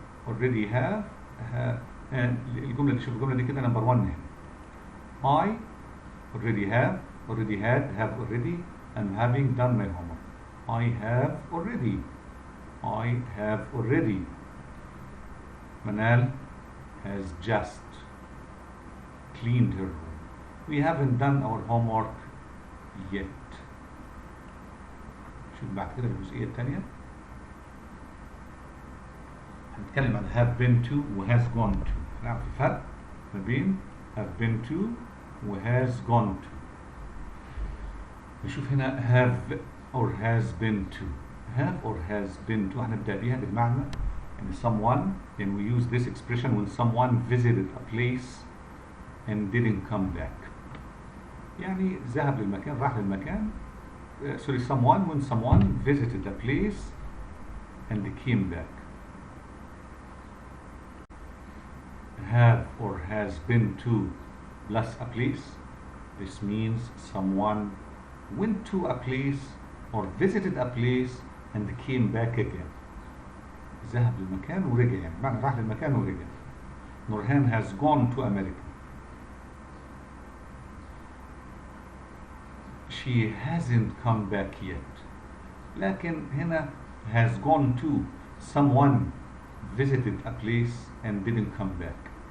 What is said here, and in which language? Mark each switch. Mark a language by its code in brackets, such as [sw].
[ar] already have الجملة دي، شوف الجملة دي كده نمبر 1 هنا. [en] I already have, already had, have already, I'm having done my homework. I have already. I have already. Manal has just cleaned her room. We haven't done our homework yet. [ar] شوف بعد كده الجزئية الثانية هنتكلم عن have been to و has gone to. نعرف الفرق ما بين have been to و has gone to. [en] نشوف هنا have or has been to. have or has been to [ar] هنبدأ بيها بالمعنى إن [en] someone, and we use this expression when someone visited a place and didn't come back. [ar] يعني ذهب للمكان، راح للمكان. [en] someone, when someone visited a place and came back. Have or has been to plus a place. This means someone went to a place or visited a place and came back again. [ar] ذهب للمكان ورجع، يعني معنى راح للمكان ورجع. [en] Nurhan has gone to America. She hasn't come back yet. لكن هنا has gone to, someone visited a place and didn't come back.